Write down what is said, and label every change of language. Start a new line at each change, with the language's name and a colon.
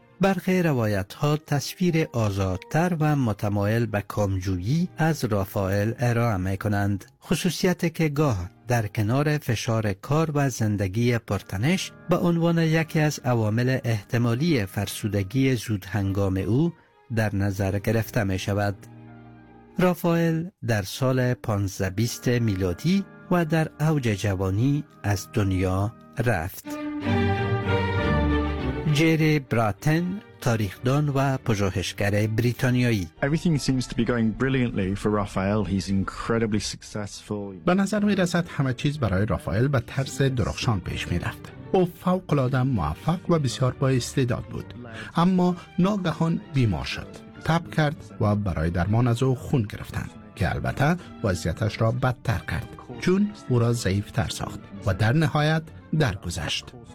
Persian: برخی روایت ها تصویر آزادتر و متمایل به کامجویی از رافائل ارائه می کنند، خصوصیتی که گاه در کنار فشار کار و زندگی پرتنش به عنوان یکی از عوامل احتمالی فرسودگی زودهنگام او در نظر گرفته می شود. رافائل در سال 1520 میلادی و در اوج جوانی از دنیا رفت. جری براتن، تاریخدان و پژوهشگر بریتانیایی.
English: Everything seems to be going brilliantly for Raphael. He's incredibly successful.
Persian: به نظر می رسد همه چیز برای رافائل به طرز درخشان پیش می رفت. او فوق العاده موفق و بسیار با استعداد بود. اما ناگهان بیمار شد. تب کرد و برای درمان از او خون گرفتند، که البته وضعیتش را بدتر کرد، چون او را ضعیف‌تر ساخت و در نهایت درگذشت.